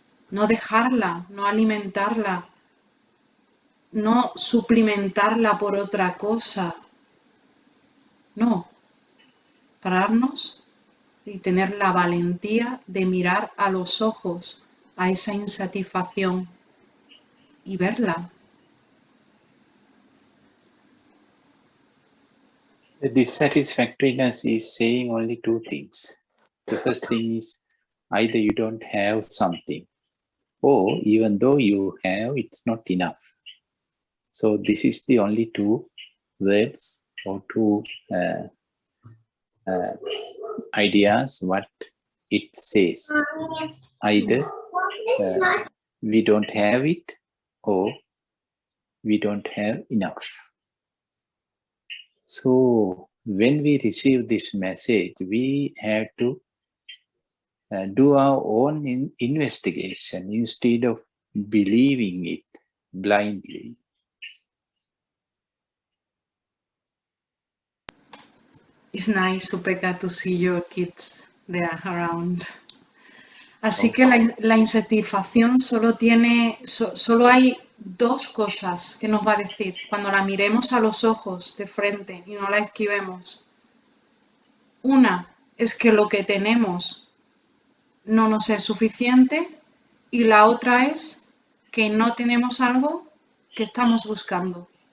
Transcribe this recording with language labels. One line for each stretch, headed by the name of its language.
Spanish: No dejarla, no alimentarla, no suplementarla por otra cosa. No, pararnos y tener la valentía de mirar a los ojos a esa insatisfacción y verla.
English: The dissatisfactoriness is saying only two things. The first thing is either you don't have something, or even though you have, it's not enough. So this is the only two words or two ideas what it says. Either we don't have it, or we don't have enough. So when we receive this message, we have to do our own investigation instead of believing it blindly. It's nice, Upeka, to see your kids there around.
Spanish: Así que la insatisfacción solo hay dos cosas que nos va a decir cuando la miremos a los ojos de frente y no la esquivemos. Una es que lo que tenemos no nos es suficiente y la otra es que no tenemos algo que estamos buscando.